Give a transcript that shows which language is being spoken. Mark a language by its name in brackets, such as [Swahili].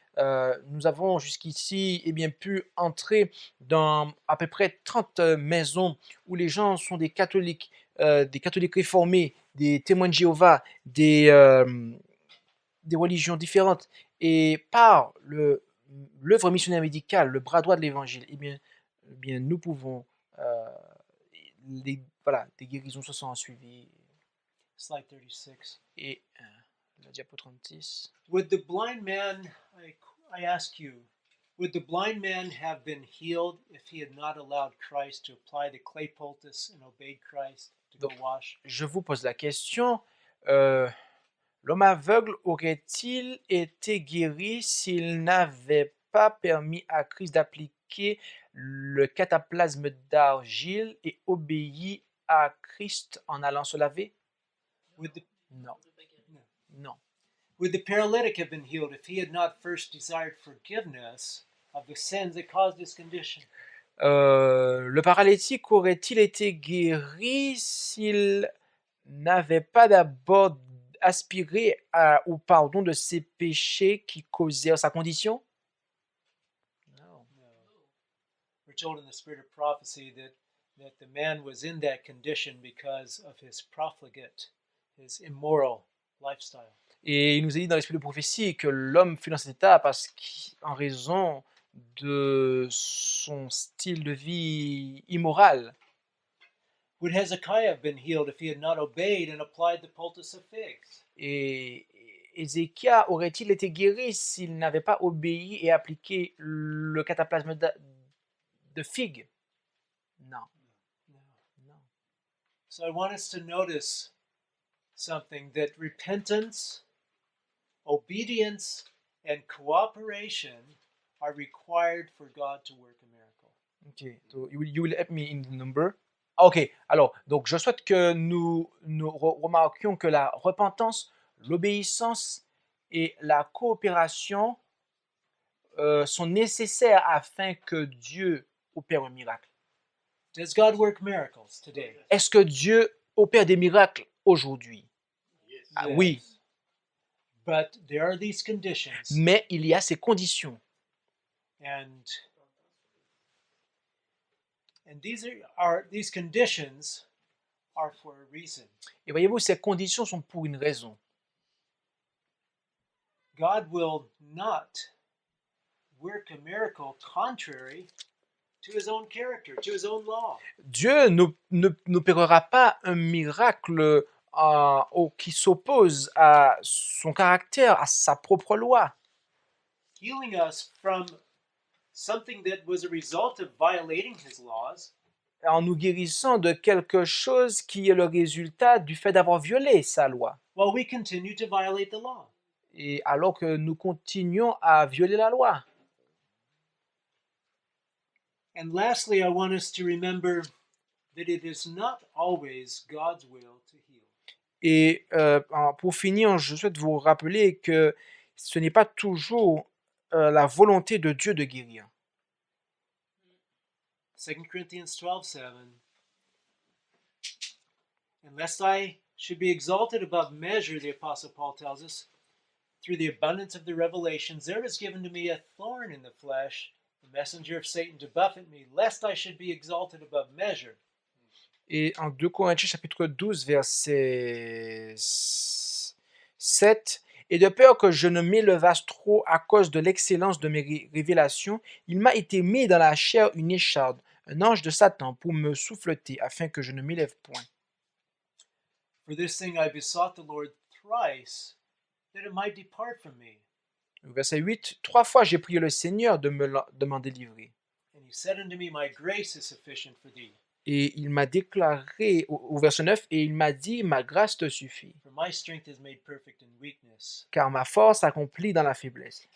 [French] Nous avons jusqu'ici pu entrer dans à peu près 30 maisons où les gens sont des catholiques réformés, des témoins de Jéhovah, des religions différentes. Et par l'œuvre missionnaire médicale, le bras droit de l'évangile, nous pouvons, des guérisons se sont suivies. [English] Slide 36. [French] Et la diapo 36. [English] Would the blind man, I ask you, would the blind man have been healed if he had not allowed Christ to apply the clay poultice and obeyed Christ to go wash? [French] Je vous pose la question, l'homme aveugle aurait-il été guéri s'il n'avait pas permis à Christ d'appliquer le cataplasme d'argile et obéi à Christ en allant se laver? Non. Non. [English] Would the paralytic have been healed if he had not first desired forgiveness of the sins that caused his condition? [French] Le paralytique aurait-il été guéri s'il n'avait pas d'abord aspiré au pardon de ses péchés qui causèrent sa condition? [English] No. We're told in the spirit of prophecy that the man was in that condition because of his profligate, his immoral lifestyle. [French] Et il nous est dit dans l'esprit de prophétie que l'homme fut dans cet état en raison de son style de vie immoral. [English] Would Hezekiah have been healed if he had not obeyed and applied the poultice of figs? [French] Et Ézéchias aurait-il été guéri s'il n'avait pas obéi et appliqué le cataplasme de figue? Non. Non. [English] So I want us to notice something, that repentance, obedience, and cooperation are required for God to work a miracle. Okay, so you will help me in the number. [French] Ok, alors, donc je souhaite que nous remarquions que la repentance, l'obéissance et la coopération sont nécessaires afin que Dieu opère un miracle. [English] Does God work miracles today? [French] Est-ce que Dieu opère des miracles aujourd'hui? Ah, oui, [English] But there are these conditions, [French] mais il y a ces conditions. [English] and these conditions are for a reason. [French] Et voyez-vous, ces conditions sont pour une raison. [English] God will not work a miracle contrary to his own character, to his own law. [French] Dieu n'opérera pas un miracle qui s'oppose à son caractère, à sa propre loi. [English] Healing us from something that was a result of violating his laws [French] En nous guérissant de quelque chose qui est le résultat du fait d'avoir violé sa loi. [English] while we continue to violate the law. [French] Et alors que nous continuons à violer la loi. [English] And lastly, I want us to remember that it is not always God's will to heal. [French] Et pour finir, je souhaite vous rappeler que ce n'est pas toujours la volonté de Dieu de guérir. [English] 2 Corinthians 12:7. And lest I should be exalted above measure, the Apostle Paul tells us, through the abundance of the revelations, there was given to me a thorn in the flesh, the messenger of Satan to buffet me, lest I should be exalted above measure. [French] Et en 2 Corinthiens chapitre 12, verset 7, Et de peur que je ne m'élevasse trop à cause de l'excellence de mes révélations, il m'a été mis dans la chair une écharde, un ange de Satan, pour me souffleter, afin que je ne m'élève point. [English] For this thing I besought the Lord thrice, that it might depart from me. [French] Verset 8, 3 fois j'ai prié le Seigneur de m'en délivrer. [English] And he said unto me, My grace is sufficient for thee, [French] Et il m'a déclaré, au verset 9, et il m'a dit, ma grâce te suffit, [English] for my strength is made perfect in weakness. [French] car ma force s'accomplit dans la faiblesse.